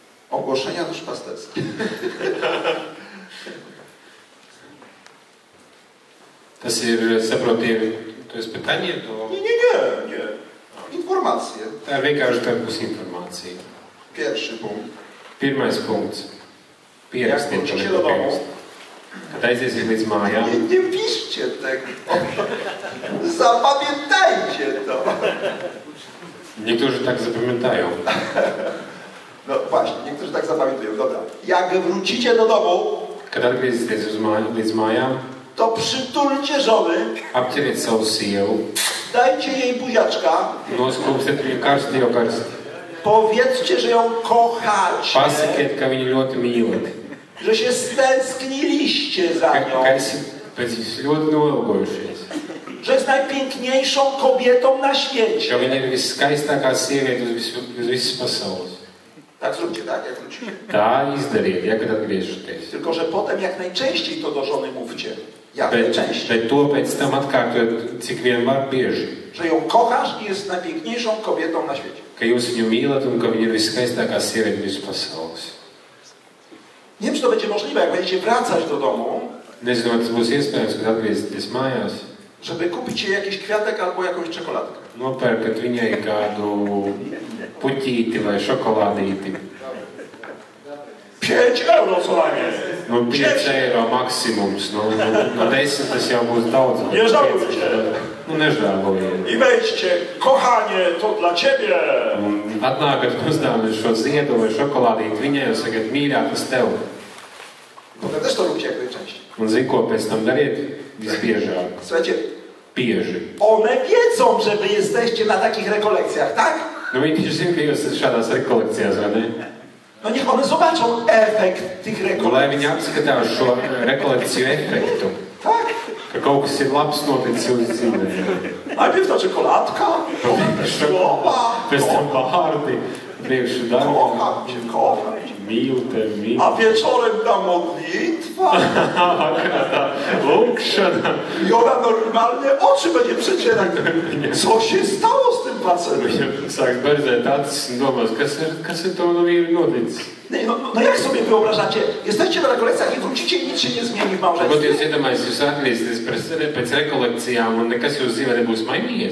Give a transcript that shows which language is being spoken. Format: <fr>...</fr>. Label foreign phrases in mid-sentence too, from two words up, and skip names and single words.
<pl>Ogłoszenia duszpasterskie.</pl> <lv>Tas ir, saprotiet,</lv> <pl>to jest pytanie, to... Nie. Informacje.</pl> <lv>Tā ir vienkārši tā būs informācija.</lv> <pl>Pierwszy punkt.</pl> <lv>Pirmais punkts. Pierakstiet to nepapierast. Kad aiziesiet līdz mājām.</lv> <pl>Nie piszcie tego. Zapamiętajcie to. Niektórzy tak zapamiętają. No właśnie, niektórzy tak zapamiętują. Dobra. Jak wrócicie do domu,</pl> <lv>Kad atgriezīsieties līdz mājām,</lv> <pl>to przytulcie żony,</pl> <lv>apķeriet savu sievu,</lv> <pl>dajcie jej buziaczka,</pl> <lv>noskūpstiet viņu karsti jau karsti.</lv> <pl>powiedzcie, że ją kochacie,</pl> <lv>Pasakiet, ka viņu ļoti mīlat.</lv> <pl>że się stęskniliście za nią,</pl> <lv>Ka esat pēc viņas ļoti noilgojušies.</lv> <pl>że jest najpiękniejszą kobietą na świecie.</pl> <lv>Ka viņa ir viskaistākā sieviete uz visas pasaules.</lv> <pl>Tak zróbcie, tak? Jak wrócicie.</pl> <lv>Tā izdariet, ja kad atgriežaties.</lv> <pl>Tylko, że potem jak najczęściej to do żony mówcie. Jak najczęściej.</pl> <lv>Bet to pēc tam atkārtojat, cik vien var bieži.</lv> <pl>Że ją kochasz i jest najpiękniejszą kobietą na świecie.</pl> <lv>Ka jūs viņu mīlat un ka viņa ir viskaistākā sieviete visas pasaules.</lv> <pl>Nie wiem, czy to będzie możliwe, jak będziecie wracać do domu,</pl> <lv>Nezinu, vai tas būs iespējams, kad atgriezieties mājās.</lv> <pl>żeby kupić jej jakiś kwiatek albo jakąś czekoladkę.</pl> <lv>Nopērkat viņai kādu puķīti vai šokolādīti.</lv> <pl>5 euro co najmniej.</pl> <lv>No 5 eiro maksimums. No 10 tas jau būs daudz.</lv> <pl>Nie żałujcie.</pl> <lv>Nu nežēlojiet.</lv> <pl>I wejdźcie, kochanie, to dla ciebie.</pl> <lv>Un atnākat uzdāvināt šo ziedu vai šokolādīti viņai un sakat, mīļā, tas tev.</lv> <pl>Potem też to róbcie jak najczęściej.</pl> <lv>Un zini, ko pēc tam dariet? Visbiežāk.</lv> <pl>Słuchajcie,</pl> <lv>Bieži.</lv> <pl>one wiedzą, że wy jesteście na takich rekolekcjach, tak?</pl> <lv>Nu viņi taču zina, ka jūs esat šādās rekolekcijās, vai ne?</lv> <pl>No niech one zobaczą efekt tych</pl> <lv>Un lai</lv> <pl>rekolekcji.</pl> <lv>viņi apskatās šo rekolekciju efektu.</lv> <pl>Tak?</pl> <lv>Ka kaut kas ir labs noticis jūsu dzīvē.</lv> <pl>Najpierw ta czekoladka, potem słowa,</pl> <lv>Pēc tam vārdi, priekšu darbu,</lv> <pl>kocham cię.</pl> <lv>mīlu tevi, mīlu.</lv> <pl>A wieczorem ta modlitwa.</pl> <lv>Vakarā tā lūkšana.</lv> <pl>I ona normalnie oczy będzie przecierać. Co się stało z tym facetem?</pl> <lv>Viņam sāk berzēt acis un domās, kas ir to no vīru noticis.</lv> <pl>No jak sobie wyobrażacie? Jesteście na rekolekcjach i wrócicie i nic się nie zmieni w</pl> <lv>Ko jūs</lv> <pl>małżeństwie?</pl> <lv>iedomājaties, jūs atgriezieties pēc rekolekcijām un nekas jūsu dzīvē nebūs mainījies?</lv>